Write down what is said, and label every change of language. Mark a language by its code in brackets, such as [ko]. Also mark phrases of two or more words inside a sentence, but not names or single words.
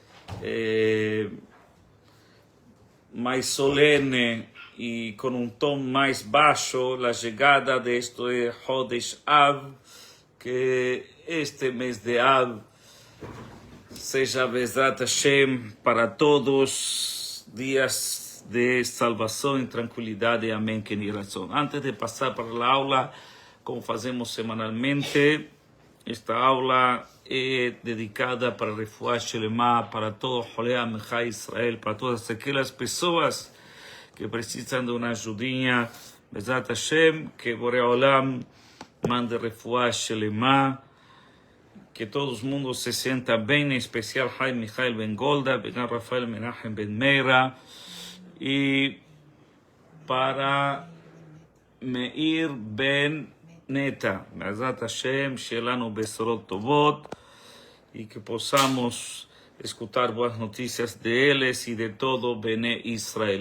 [es] solene y con un tono más bajo la llegada de este [he] חודש אב, [es] que este mes de Av sea [he] בעזרת השם [es] para todos días de salvación y tranquilidad. Amén, que ni razón. Antes de pasar para la aula, como hacemos semanalmente, esta aula es dedicada para [he] רפואה שלמה, [es] para todo [he] חולי עמך ישראל, [es] para todas aquellas personas que precisan de una ayudinha. [he] בעזרת השם, [es] que [he] בורא עולם [es] mande [he] רפואה שלמה, [es] que todo el mundo se sienta bien, en especial Jaime Mijael Ben Golda, Ben Rafael Menachem Ben Meira, y para Meir Ben Neta, [he] בעזרת השם שלנו בשורות טובות, [es] y que podamos escuchar buenas noticias de ellos y de todo [he] בני ישראל.